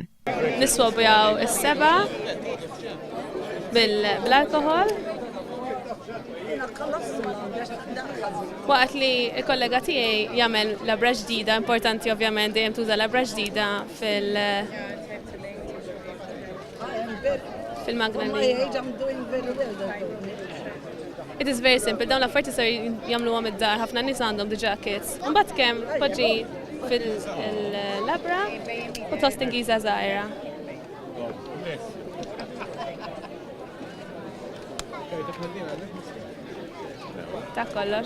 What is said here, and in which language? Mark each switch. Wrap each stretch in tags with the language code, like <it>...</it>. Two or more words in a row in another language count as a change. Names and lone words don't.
<mt>Niswabjaw is-seba' bil-alkohol. Waqt li il-kollega tiegħi jagħmel labra ġdida, importanti ovvjament dejjem tuża labra ġdida fil-magna.</mt> <en>It is very simple,</en> <mt>dawn l-affarijiet jistgħu jagħmluhom id-dar, ħafna nies għandhom diġà kits. Imbagħad kemm poġġi fil-labra u tost Ingliża żgħira. Ta' kollox.</mt>